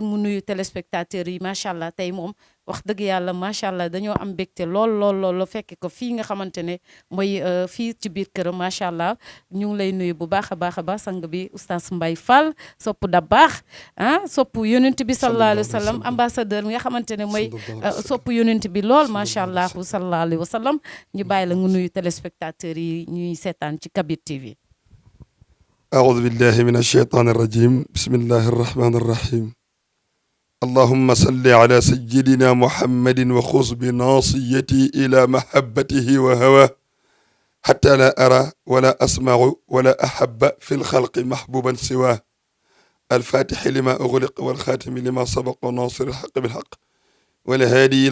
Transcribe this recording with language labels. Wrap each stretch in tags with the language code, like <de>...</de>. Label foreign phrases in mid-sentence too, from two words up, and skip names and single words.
<wo>mu nuyu téléspectateurs yi</wo> <ar>ما شاء الله</ar> <wo>tey moom wax dëgg yàlla</wo> <ar>ما شاء الله</ar> <wo>dañoo am mbégte lool fekk ko fii nga xamante ne mooy fii ci biir këram</wo> <ar>ما شاء الله</ar> <wo>ñu ngi lay nuyu bu baax a baax a baax sang bi oustaz Mbaye Fall sopp Dabakh sopp yonent bi</wo> <ar>صلى الله عليه وسلم</ar> <wo>ambassadeur mi nga xamante ne mooy sopp yonent bi lool</wo> <ar>ما شاء الله صلى الله عليه وسلم</ar> <wo>ñu bàyyi la nga nuyu téléspectateurs yi ñuy seetaan ci Kabir TV.</wo> <ar>أعوذ بالله من الشيطان الرجيم بسم الله الرحمن الرحيم اللهم صل على سيدنا محمد وخذ بناصيتي إلى محبته وهواه حتى لا أرى ولا أسمع ولا أحب في الخلق محبوبا سواه الفاتح لما أغلق والخاتم لما سبق وناصر الحق بالحق والهادي</ar>